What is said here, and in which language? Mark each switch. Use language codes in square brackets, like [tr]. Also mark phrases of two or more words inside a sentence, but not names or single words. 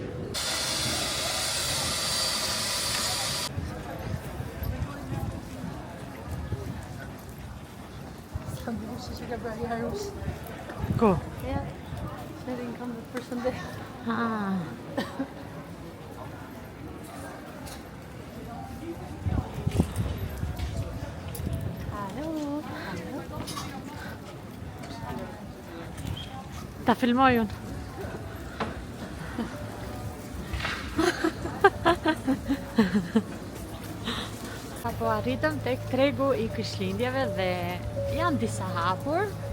[en] Go. Ja, they didn't come the first day. Ah. Hallo. [sq] Ta filmoj unë. Apo arritëm tek tregu i Krishtlindjeve dhe janë disa hapur.